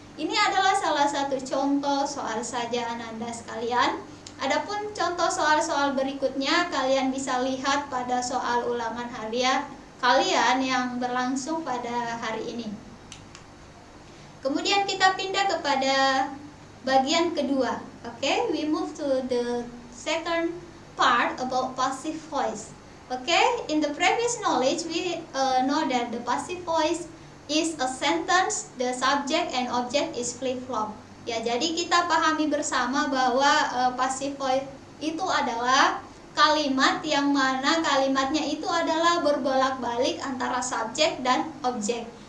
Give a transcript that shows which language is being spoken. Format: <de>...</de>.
<id>Ini adalah salah satu contoh soal saja Ananda sekalian. Adapun contoh soal-soal berikutnya kalian bisa lihat pada soal ulangan harian kalian yang berlangsung pada hari ini. Kemudian kita pindah kepada bagian kedua.</id> <en>Okay, we move to the second part about passive voice. Okay, in the previous knowledge we know that the passive voice is a sentence, the subject and object is flip-flop.</en> <id>Ya, jadi kita pahami bersama bahwa passive voice itu adalah kalimat yang mana kalimatnya itu adalah berbolak-balik antara subjek dan objek.</id>